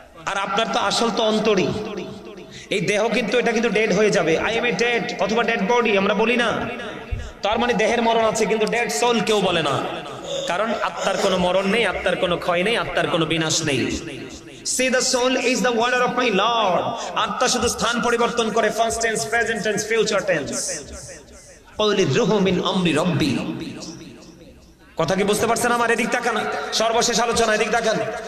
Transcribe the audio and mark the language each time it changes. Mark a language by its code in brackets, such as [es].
[bn] আর আপনার তো আসল তো অন্তরই। এই দেহ কিন্তু এটা কিন্তু ডেড হয়ে যাবে। [en] I am a dead [bn] অথবা ডেড বডি আমরা বলি না, তার মানে দেহের মরণ আছে, কিন্তু ডেড সোল কেউ বলে না। কারণ আত্মার কোনো মরণ নেই, আত্মার কোনো ক্ষয় নেই, আত্মার কোনো বিনাশ নেই। [en] See the soul is the word of my Lord. [bn] আত্মা শুধু স্থান পরিবর্তন করে, first tense, present tense, future tense. [ar] قُلِ الرُّوحُ مِنْ أَمْرِ رَبِّي। [bn] কথা কি বুঝতে পারছেন আমার? এদিক তাকান, সর্বশেষ আলোচনা, এদিক তাকান।